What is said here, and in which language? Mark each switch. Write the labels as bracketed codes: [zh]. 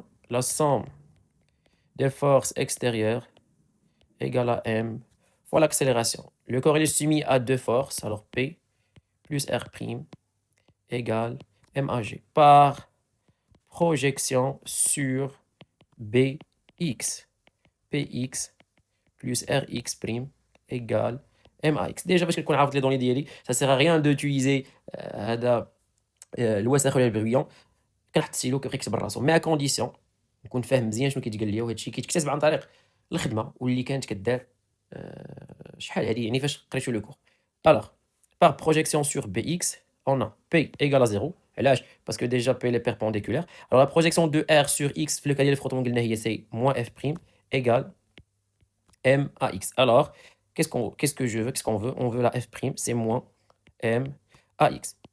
[fr] La somme des forces extérieures égale à M fois l'accélération. Le corps est soumis à deux forces, alors P plus R' égale MAG par projection sur BX. PX plus RX' égale MAX. Déjà, parce que qu'on a les données d'ILI, ça ne sert à rien d'utiliser [ar] الوسخ ولا البرويون كنحسيلو كيكتب راسو مع كونديسيون نكون فاهم مزيان شنو كيتقال ليا وهادشي كيتكتسب عن طريق الخدمه واللي كانت كدار شحال هادي يعني فاش قريتو لو كور. [fr] Alors, par projection sur BX, on a P égale à 0. Parce que déjà P est perpendiculaire. Alors la projection de R sur X, le cas de frottement c'est moins F' égale M à X. Alors, qu'est-ce que je veux? Qu'est-ce qu'on veut? On veut la F', c'est moins M à X.